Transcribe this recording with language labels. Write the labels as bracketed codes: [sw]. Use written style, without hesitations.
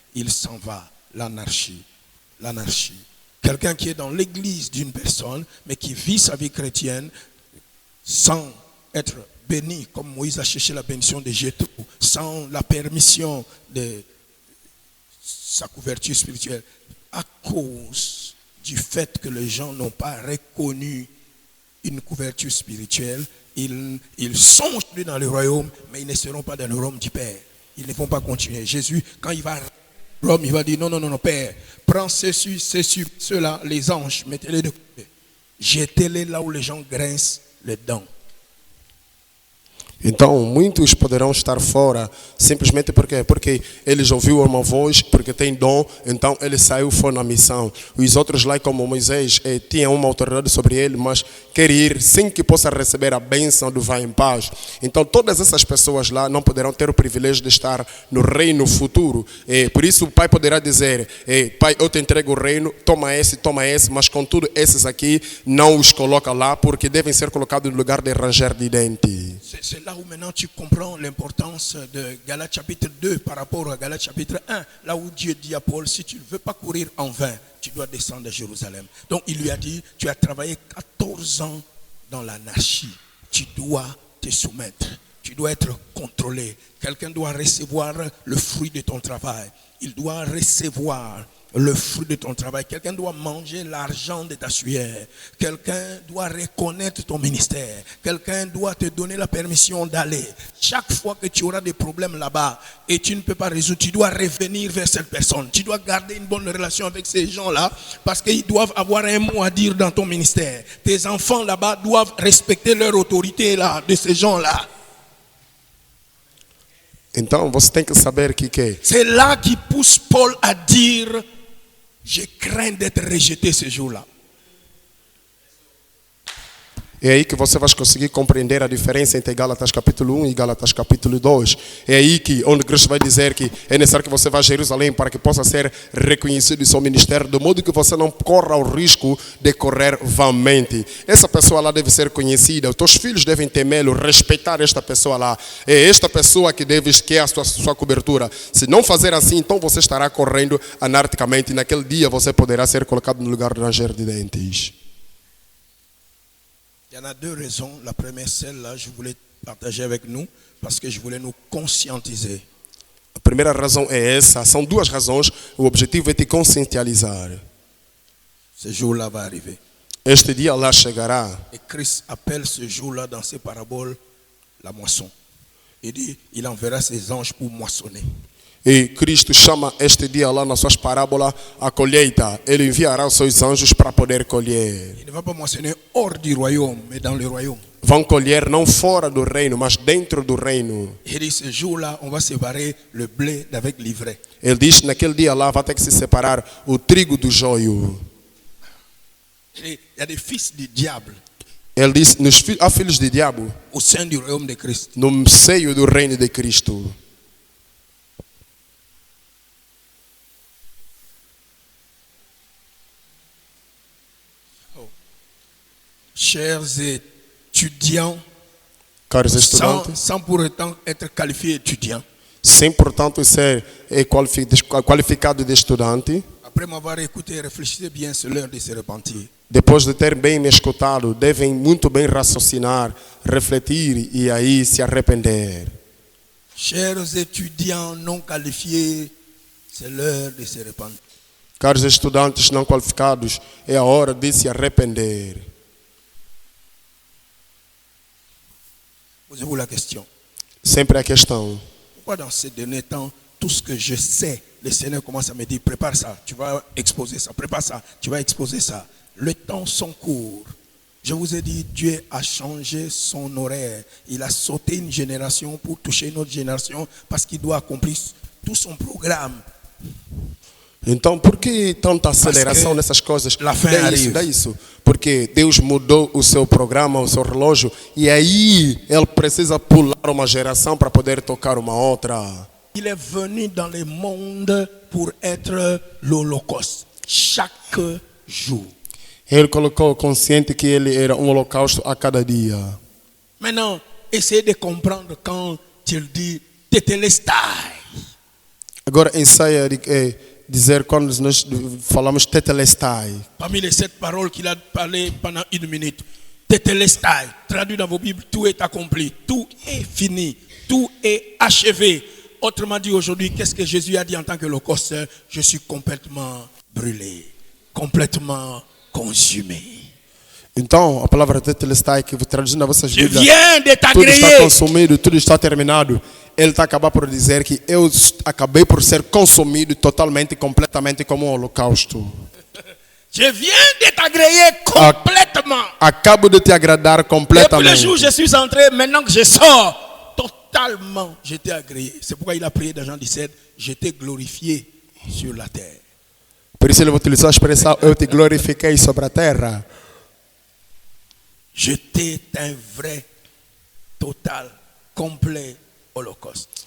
[fr] Il s'en va, l'anarchie. L'anarchie. Quelqu'un qui est dans l'église d'une personne, mais qui vit sa vie chrétienne sans être béni, comme Moïse a cherché la bénédiction de Jéthro, sans la permission de sa couverture spirituelle, à cause du fait que les gens n'ont pas reconnu une couverture spirituelle, ils sont dans le royaume, mais ils ne seront pas dans le royaume du Père. Ils ne vont pas continuer. Jésus, quand il va Rome, il va dire non, Père, prends ceux-là, les anges, mettez-les de côté. Jetez-les là où les gens grincent les dents. [pt] Então, muitos poderão estar fora simplesmente porque eles ouviram uma voz, porque tem dom, então ele saiu, foi na missão. Os outros lá, como Moisés, tinham uma autoridade sobre ele, mas quer ir sem que possa receber a bênção do vai em paz. Então, todas essas pessoas lá não poderão ter o privilégio de estar no reino futuro. Por isso, o pai poderá dizer, pai, eu te entrego o reino, toma esse, mas contudo, esses aqui não os coloca lá, porque devem ser colocados no lugar de ranger de dente. [fr] C'est là où maintenant tu comprends l'importance de Galates chapitre 2 par rapport à Galates chapitre 1. Là où Dieu dit à Paul, si tu ne veux pas courir en vain, tu dois descendre à Jérusalem. Donc il lui a dit, tu as travaillé 14 ans dans l'anarchie. Tu dois te soumettre. Tu dois être contrôlé. Quelqu'un doit recevoir le fruit de ton travail. Il doit recevoir le fruit de ton travail. Quelqu'un doit manger l'argent de ta sueur. Quelqu'un doit reconnaître ton ministère. Quelqu'un doit te donner la permission d'aller. Chaque fois que tu auras des problèmes là-bas et tu ne peux pas résoudre, tu dois revenir vers cette personne. Tu dois garder une bonne relation avec ces gens-là parce qu'ils doivent avoir un mot à dire dans ton ministère. Tes enfants là-bas doivent respecter leur autorité là, de ces gens-là. [pt] Então você tem que saber que [fr] c'est là qui pousse Paul à dire, je crains d'être rejeté ce jour-là. [pt] É aí que você vai conseguir compreender a diferença entre Gálatas capítulo 1 e Gálatas capítulo 2. É aí que onde Cristo vai dizer que é necessário que você vá a Jerusalém para que possa ser reconhecido em seu ministério, de modo que você não corra o risco de correr vãmente. Essa pessoa lá deve ser conhecida, os teus filhos devem temê-lo, respeitar esta pessoa lá. É esta pessoa que é a sua cobertura. Se não fazer assim, então você estará correndo anarquicamente e naquele dia você poderá ser colocado no lugar do ranger de dentes. [fr] Il y en a deux raisons. La première, celle-là, je voulais partager avec nous parce que je voulais nous conscientiser. [pt] A primeira razão é essa, são duas razões. O objetivo é te conscientizar. [fr] Ce jour-là va arriver. [pt] Este dia lá chegará. [fr] Et Christ appelle ce jour-là dans ses paraboles la moisson. Il dit, il enverra ses anges pour moissonner. [pt] E Cristo chama este dia lá nas suas parábolas a colheita. Ele enviará os seus anjos para poder colher. [fr] Il ne va pas moissonner hors du royaume, mais dans le royaume. [pt] Vão colher não fora do reino, mas dentro do reino. [fr] Il dit, ce jour-là, on va séparer le blé d'avec l'ivraie. [pt] Ele diz que naquele dia lá vai ter que se separar o trigo do joio. [fr] Il y a des fils du diable [pt] Ele diz, há filhos de diabo [fr] au sein du royaume de Christ. [pt] no seio do reino de Cristo. [fr] Chers étudiants, [pt] Caros estudantes, [fr] sans pour autant être qualifiés étudiants, [pt] sem portanto ser qualificado de estudante, [fr] après m'avoir écouté, réfléchissez bien, c'est l'heure de se repentir. [pt] depois de ter bem me escutado, devem muito bem raciocinar, refletir e aí se arrepender. [fr] Chers étudiants non qualifiés, c'est l'heure de se repentir. [pt] Caros estudantes não qualificados, é a hora de se arrepender. [fr] Posez-vous la question. [pt] Sempre a questão. [fr] Pourquoi dans ces derniers temps, tout ce que je sais, le Seigneur commence à me dire, prépare ça, tu vas exposer ça, prépare ça, tu vas exposer ça. Le temps sont court. Je vous ai dit, Dieu a changé son horaire. Il a sauté une génération pour toucher une autre génération parce qu'il doit accomplir tout son programme. [pt] Então, por que tanta aceleração nessas coisas? É isso. Porque Deus mudou o seu programa, o seu relógio, e aí Ele precisa pular uma geração para poder tocar uma outra. [fr] Il est venu dans le monde pour être l'Holocauste, chaque jour. [pt] Ele colocou consciente que Ele era holocausto a cada dia. [fr] Maintenant, essayez de comprendre quand il dit Tetelestai. [pt] Agora ensaia dizer quando nós falamos Tetelestai. [fr] Parmi les 7 paroles qu'il a parlé pendant 1 minute, Tetelestai, traduit dans vos Bibles, tout est accompli, tout est fini, tout est achevé. Autrement dit, aujourd'hui, qu'est-ce que Jésus a dit en tant que holocauste? Je suis complètement brûlé, complètement consumé. [pt] Então, a palavra Tetelestai que traduzindo na vossas [fr] Je [pt] Bíblias, [fr] viens de [pt] tudo está [fr] t'agréer. [pt] consumido, tudo está terminado. Ele está acabando por dizer que eu acabei por ser consumido totalmente, completamente como um holocausto. [fr] Je viens de t'agréer complètement. [pt] Acabo de te agradar [fr] Depuis le [pt] completamente. [fr] jour où je suis entré, maintenant que je sors, totalement, j'étais agréé. C'est pourquoi il a prié dans Jean 17, j'étais glorifié sur la terre. [pt] Por isso ele utilizou a expressão eu te glorifiquei sobre a terra. [fr] J'étais un vrai, total, complet holocauste.